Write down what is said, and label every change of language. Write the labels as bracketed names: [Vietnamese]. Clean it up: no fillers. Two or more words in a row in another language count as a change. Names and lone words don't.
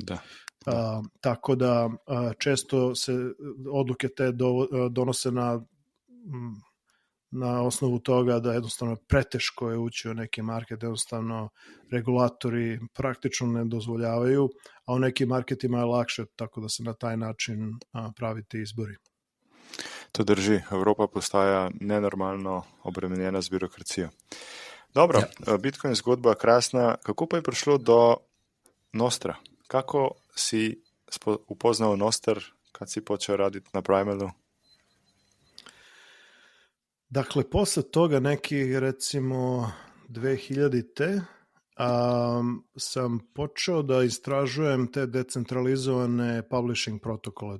[Serbian] Tako da često se odluke te donose na osnovu toga da jednostavno preteško je ući u neki market, jednostavno regulatori praktično ne dozvoljavaju, a u nekim marketima je lakše, tako da se na taj način pravi ti izbori. [Slovenian] To drži, Evropa postaja nenormalno obremenjena z birokracijo. Dobro, Bitcoin zgodba krasna, kako pa je prišlo do Nostra? Kako si upoznal Nostr, [Serbian] kad si počeo raditi na Primalu? Dakle, posle toga neki, recimo, 2000-te sam počeo da istražujem te decentralizovane publishing protokole.